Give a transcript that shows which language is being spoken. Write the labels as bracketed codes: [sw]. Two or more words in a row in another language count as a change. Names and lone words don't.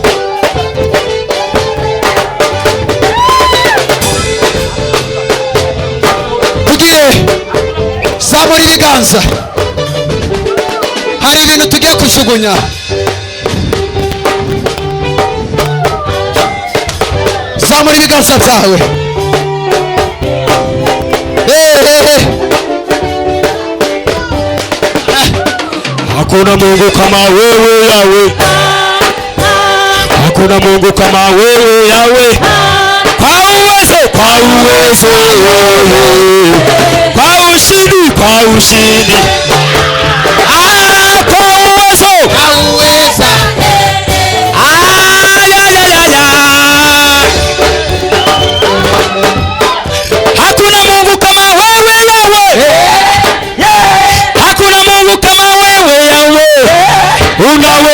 [rw] Tugiye zamura ibiganza. Hari ibintu tugiye kujugunya. Zamura ibiganza byawe. [sw] hakuna Mungu kama wewe Yawe, hakuna Mungu kama wewe Yawe. Kwa uwezo, kwa ushindi, kwa uwezo, hakuna Mungu kama wewe Yawe, hakuna Mungu kama wewe Yawe.